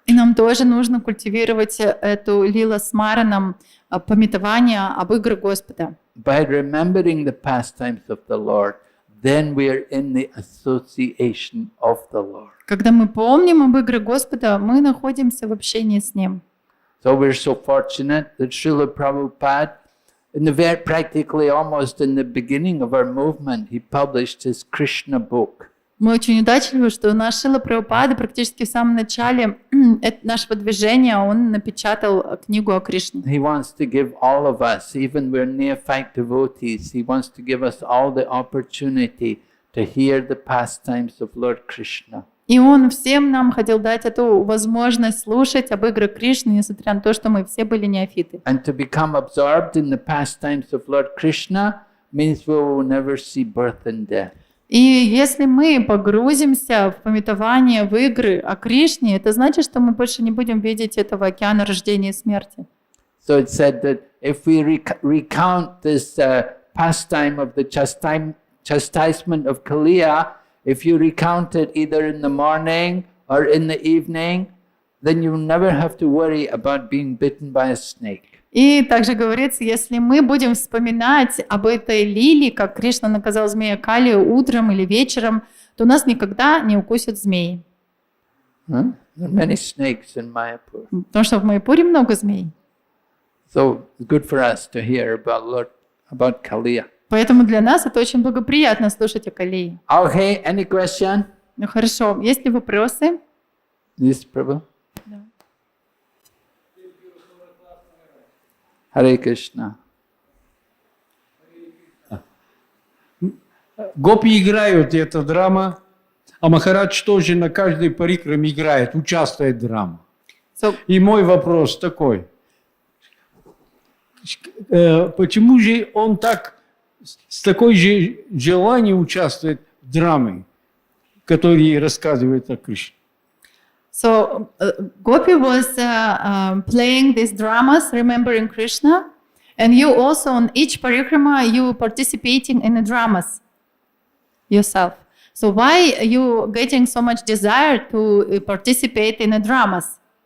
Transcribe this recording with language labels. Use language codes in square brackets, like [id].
[ru] И нам тоже нужно культивировать эту лила смаранам, памятование об играх Господа. [en] By remembering the pastimes of the Lord, then we are in the association of the Lord. [ru] Когда мы помним об играх Господа, мы находимся в общении с Ним. [en] So we're so fortunate that Srila Prabhupada, practically almost in the beginning of our movement, he published his Krishna book. [ru] Мы очень удачливы, что наш Шрила Прабхупада практически в самом начале нашего движения он напечатал книгу о Кришне. [en] He wants to give all of us, even we're neophyte devotees, he wants to give us all the opportunity to hear the pastimes of Lord Krishna. [ru] И он всем нам хотел дать эту возможность слушать об играх Кришны, несмотря на то, что мы все были неофиты. [en] And to become absorbed in the pastimes of Lord Krishna means we will never see birth and death. [ru] И если мы погрузимся в памятование, в игры о Кришне, это значит, что мы больше не будем видеть этого океана рождения и смерти. [en] So it said that if we recount this pastime of the chastisement of Kaliya, if you recount it either in the morning or in the evening, then you will never have to worry about being bitten by a snake. [ru] И также говорится, если мы будем вспоминать об этой лилии, как Кришна наказал змея Кали утром или вечером, то нас никогда не укусят змеи. [en] There are many snakes in Mayapur. [ru] Потому что в Майяпуре много змей. [en] So it's good for us to hear about Kaliya. [ru] Поэтому для нас это очень благоприятно слушать о Калии. [en] Okay, any question? [ru] Ну хорошо, есть ли вопросы? [en] Yes, Prabhu. [ru] Да. [en] Hare Krishna. [ru] Гопи играют, это драма, а Махарадж тоже на каждой парикраме играет, участвует в драме. И мой вопрос такой. Почему же он так, с такой же желанием участвует в драме, который рассказывает о Кришне? [en] So Gopi was playing these dramas, remembering Krishna, and you also on each parikrama you participating in the dramas yourself. So why you getting so much desire to participate in the dramas?